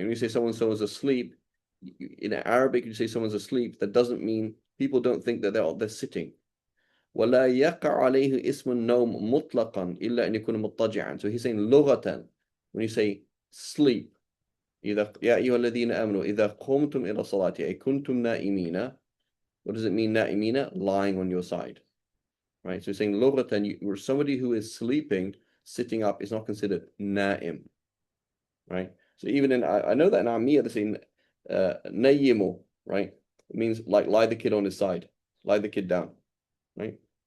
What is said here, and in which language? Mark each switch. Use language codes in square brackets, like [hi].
[en] When you say someone's asleep, in Arabic, you say someone's asleep, that doesn't mean people don't think that they're sitting. [ar] ولا يقع عليه اسم النوم مطلقا إلا أن يكون مضطجعا. [en] So he's saying [ar] لغة, [en] when you say sleep, [ar] إذا يا أيها الذين آمنوا إذا قمتم إلى الصلاة أي كنتم نائمين. [en] What does it mean نائمين? Lying on your side. Right? So he's saying لغة, somebody who is sleeping, sitting up is not considered نائم. Right? So even I know that in Ammiya they say nayimu, right? It means like lie the kid on his side, lie the kid down, right?